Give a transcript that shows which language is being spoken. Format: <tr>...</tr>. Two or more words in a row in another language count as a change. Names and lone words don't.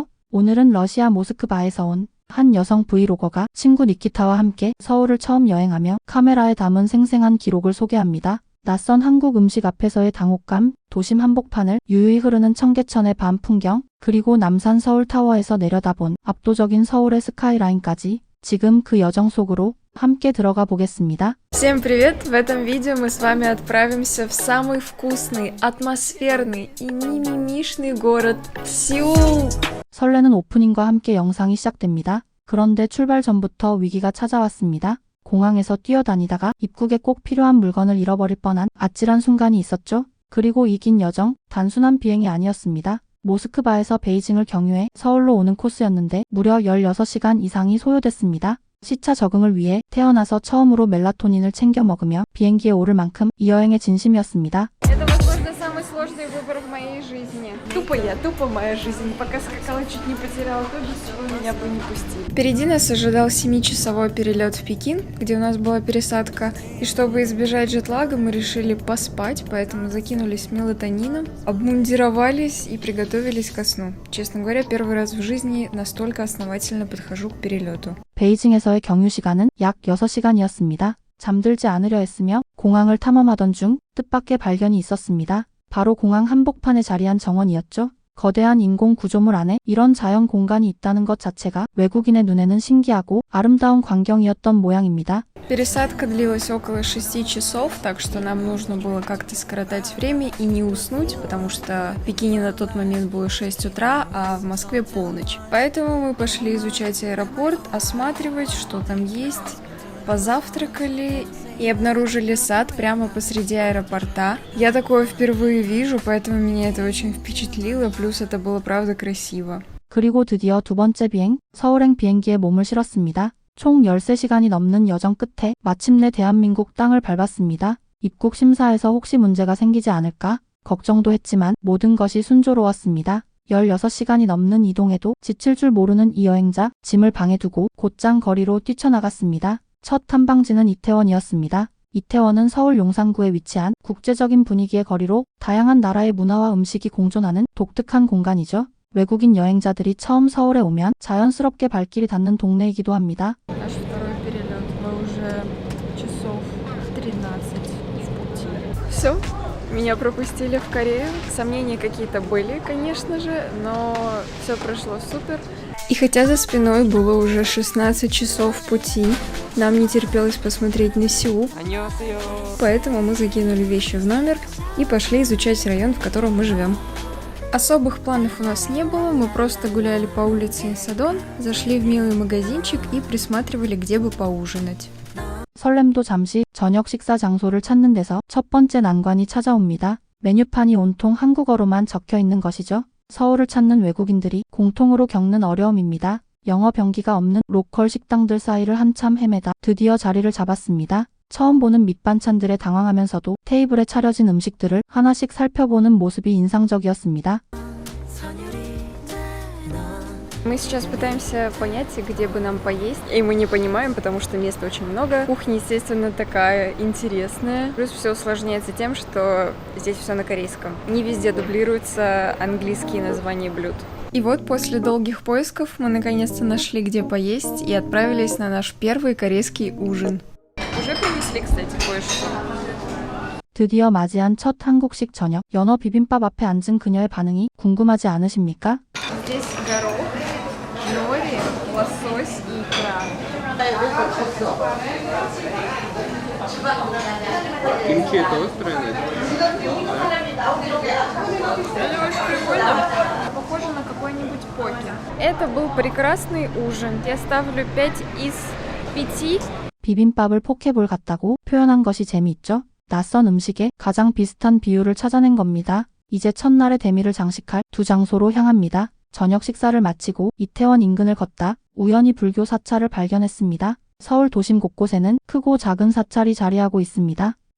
<ko>오늘은 러시아 모스크바에서 온 한 여성 브이로거가 친구 니키타와 함께 서울을 처음 여행하며 카메라에 담은 생생한 기록을 소개합니다. 낯선 한국 음식 앞에서의 당혹감, 도심 한복판을 유유히 흐르는 청계천의 밤 풍경, 그리고 남산 서울타워에서 내려다본 압도적인 서울의 스카이라인까지 지금 그 여정 속으로 함께 들어가 보겠습니다.</ko> <ru>Всем привет! В этом видео мы с вами отправимся в самый вкусный, атмосферный и мимимишный город Сеул!</ru> <ko>설레는 오프닝과 함께 영상이 시작됩니다. 그런데 출발 전부터 위기가 찾아왔습니다. 공항에서 뛰어다니다가 입국에 꼭 필요한 물건을 잃어버릴 뻔한 아찔한 순간이 있었죠. 그리고 이 긴 여정, 단순한 비행이 아니었습니다. 모스크바에서 베이징을 경유해 서울로 오는 코스였는데 무려 16시간 이상이 소요됐습니다. 시차 적응을 위해 태어나서 처음으로 멜라토닌을 챙겨 먹으며 비행기에 오를 만큼 이 여행의 진심이었습니다.</ko> <ru>Это, возможно, самый сложный выбор в моей жизни. Тупо моя жизнь. Пока скакала, чуть не потеряла то, без чего меня бы не пустили. Впереди нас ожидал 7-часовой перелет в Пекин, где у нас была пересадка. И чтобы избежать джетлага, мы решили поспать, поэтому закинулись мелатонином, обмундировались и приготовились ко сну. Честно говоря, первый раз в жизни настолько основательно подхожу к перелету.</ru> <ko>베이징에서의 경유 시간은 약 6시간이었습니다. 잠들지 않으려 했으며 공항을 탐험하던 중 뜻밖의 발견이 있었습니다. 바로 공항 한복판에 자리한 정원이었죠. 거대한 인공 구조물 안에 이런 자연 공간이 있다는 것 자체가 외국인의 눈에는 신기하고 아름다운 광경이었던 모양입니다.</ko> <ru>Пересадка длилась около 6 часов, так что нам нужно было как-то скоротать время и не уснуть, потому что в Пекине на тот момент было 6 утра, а в Москве полночь. Поэтому мы пошли изучать аэропорт, осматривать, что там есть. Позавтракали и обнаружили сад прямо посреди аэропорта. Я такое впервые вижу, поэтому меня это очень впечатлило, плюс это было правда красиво.</ru> <ko>그리고 드디어 두 번째 비행, 서울행 비행기에 몸을 실었습니다. 총 13시간이 넘는 여정 끝에 마침내 대한민국 땅을 밟았습니다. 입국 심사에서 혹시 문제가 생기지 않을까 걱정도 했지만 모든 것이 순조로웠습니다. 16시간이 넘는 이동에도 지칠 줄 모르는 이 여행자, 짐을 방에 두고 곧장 거리로 뛰쳐나갔습니다. 첫 탐방지는 이태원이었습니다. 이태원은 서울 용산구에 위치한 국제적인 분위기의 거리로 다양한 나라의 문화와 음식이 공존하는 독특한 공간이죠. 외국인 여행자들이 처음 서울에 오면 자연스럽게 발길이 닿는 동네이기도 합니다.</ko> <ru>Наш второй перелет. Мы уже часов 13 в пути. Все, меня пропустили в Корею. Сомнения какие-то были, конечно же, но все прошло супер. И хотя за спиной было уже 16 часов пути, нам не терпелось посмотреть на Сеул. Поэтому мы закинули вещи в номер и пошли изучать район, в котором мы живем. Особых планов у нас не было, мы просто гуляли по улице Садон, зашли в милый магазинчик и присматривали, где бы поужинать.</ru> <ko>설렘도 잠시 저녁 식사 장소를 찾는 데서 첫 번째 난관이 찾아옵니다. 메뉴판이 온통 한국어로만 적혀 있는 것이죠. 서울을 찾는 외국인들이 공통으로 겪는 어려움입니다. 영어 병기가 없는 로컬 식당들 사이를 한참 헤매다 드디어 자리를 잡았습니다. 처음 보는 밑반찬들에 당황하면서도 테이블에 차려진 음식들을 하나씩 살펴보는 모습이 인상적이었습니다.</ko> <ru>Мы сейчас пытаемся понять, где бы нам поесть, и мы не понимаем, потому что места очень много. Кухня, естественно, такая интересная. Плюс все усложняется тем, что здесь все на корейском. Не везде дублируются английские названия блюд. И вот после долгих поисков мы наконец-то нашли, где поесть, и отправились на наш первый корейский ужин. Уже принесли, кстати, кое-что.</ru> <ko>드디어 맞이한 첫 한국식 저녁, 연어 비빔밥 앞에 앉은 그녀의 반응이 궁금하지 않으십니까?</ko> <ru>Здесь горох, нори, лосось и икра. Кимчи это острое? Это очень прикольно. Похоже на какой-нибудь поке. Это был прекрасный ужин. Я ставлю 5 из 5.</ru> <ko>비빔밥을 포케볼 같다고 표현한 것이 재미있죠? 낯선 음식에 가장 비슷한 비유를 찾아낸 겁니다. 이제 첫날의 대미를 장식할 두 장소로 향합니다. 저녁 식사를 마치고 이태원 인근을 걷다 우연히 불교 사찰을 발견했습니다. 서울 도심 곳곳에는 크고 작은 사찰이 자리하고 있습니다.</ko>